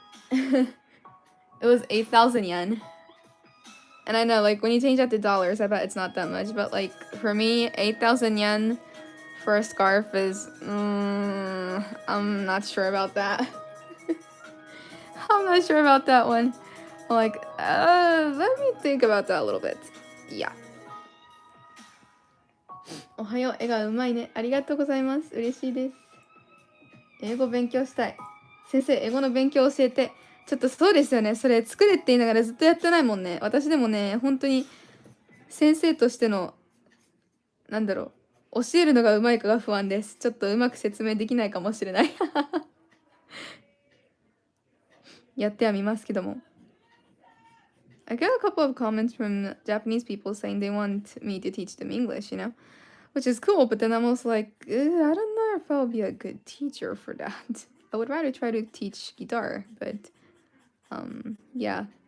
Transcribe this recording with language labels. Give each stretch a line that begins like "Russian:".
English: It was 8,000 yen. And I know, like, when you change that to dollars, I bet it's not that much. But, like, for me, 8,000 yen for a scarf is... I'm not sure about that. I'm not sure about that one. I'm like, let me think about that a little bit. Yeah.
Japanese: おはよう、絵がうまいね。ありがとうございます。嬉しいです。英語勉強したい。先生、英語の勉強教えて。ちょっとそうですよね。それ作れって言いながらずっとやってないもんね。私でもね、本当に先生としての、なんだろう、教えるのがうまいかが不安です。ちょっとうまく説明できないかもしれない。やってはみますけども。
English: I got a couple of comments from Japanese people saying they want me to teach them English, you know, which is cool, but then I'm also like, I don't know if I'll be a good teacher for that. I would rather try to teach guitar, but yeah.